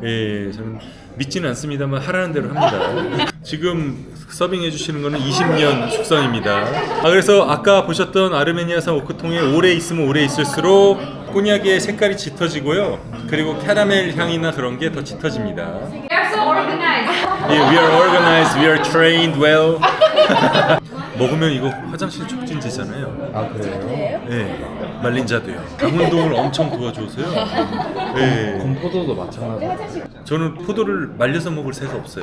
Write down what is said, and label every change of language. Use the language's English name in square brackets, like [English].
[Korean] 예, 저는 믿지는 않습니다만 하라는 대로 합니다. 지금 서빙해 주시는 거는 20년 숙성입니다. 그래서 아까 보셨던 아르메니아산 오크통에 오래 있으면 오래 있을수록 꼬냑의 색깔이 짙어지고요. 그리고 캐러멜 향이나 그런 게 더 짙어집니다. [English] We are so organized. 예, we are organized, we are trained well. [Korean] 먹으면 이거 화장실 촉진제잖아요. 아 그래요? 네, 말린 자도요. 당 운동을 엄청 도와줘서요. 네. 건포도도 마찬가지. 저는 포도를 말려서 먹을 새가 없어요.